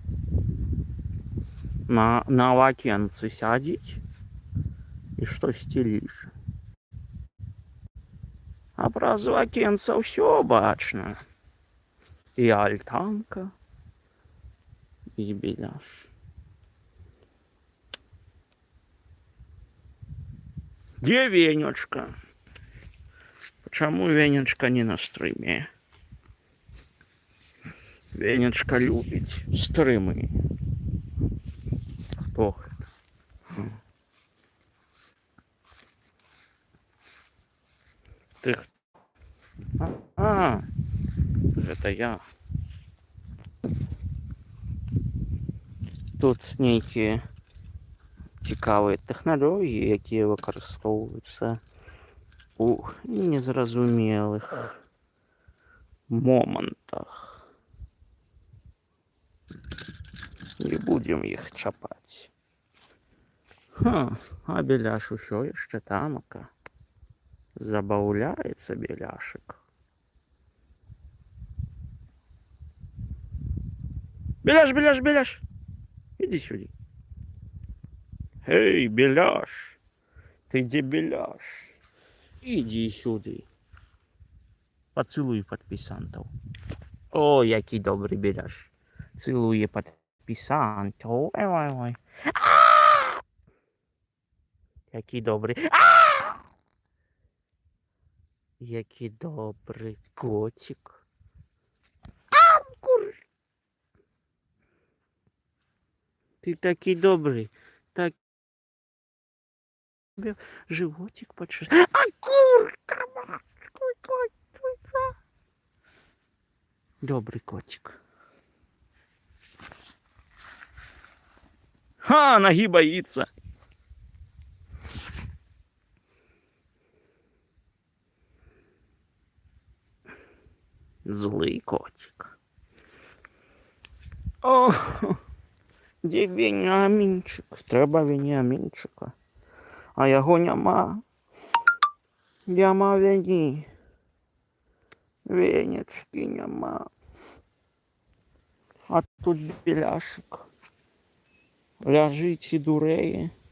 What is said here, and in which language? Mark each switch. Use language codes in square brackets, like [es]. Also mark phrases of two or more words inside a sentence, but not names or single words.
[be] На вакенцы сядзіць і штосьці ліжа. А праз вакенца ўсё бачна. І альтанка, і беляш. [ru] Где Венечка? Почему Венечка не на стриме? Венечка любит стримы. Кто это? Ты... Это я. [be] Тут нейкія цікавыя тэхналогіі, якія выкарыстоўваюцца у незразумелых момантах. Не будем іх чапаць. Ха, а беляш усё яшчэ тамака. Забаўляецца беляшек. Беляш, беляш, беляш! [ru] Иди сюда. Эй, беляш! Ты где беляш? Иди сюда. Поцелуй подписантов. [uk] О, який добрый беляш. Целує подписантов. Ой-ой-ой. Який добрий. Який добрий котик. Ты такий добрый. Так. [ru] Животик почувствуй. А курка! Добрый котик. Ха, ноги боится. Злый котик. О, [uk] де Веніамінчик? Треба Веніамінчика. А його нема. Нема Вені. Венечки нема. А тут беляшик. Ляжить і дуреє.